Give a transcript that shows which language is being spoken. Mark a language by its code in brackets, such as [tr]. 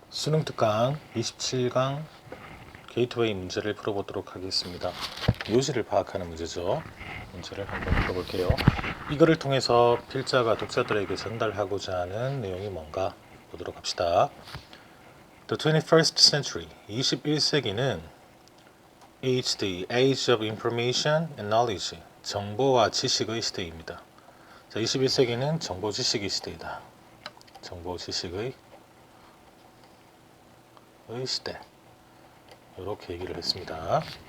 [ko] 수능 특강 27강 게이트웨이 문제를 풀어보도록 하겠습니다. 요지를 파악하는 문제죠. 문제를 한번 풀어볼게요. 이거를 통해서 필자가 독자들에게 전달하고자 하는 내용이 뭔가 보도록 합시다. [en] The 21st century, [ko] 21세기는 [en] is the age of information and knowledge, [ko] 정보와 지식의 시대입니다. 자, 21세기는 정보 지식의 시대이다. 정보 지식의 시대. 이렇게 얘기를 했습니다.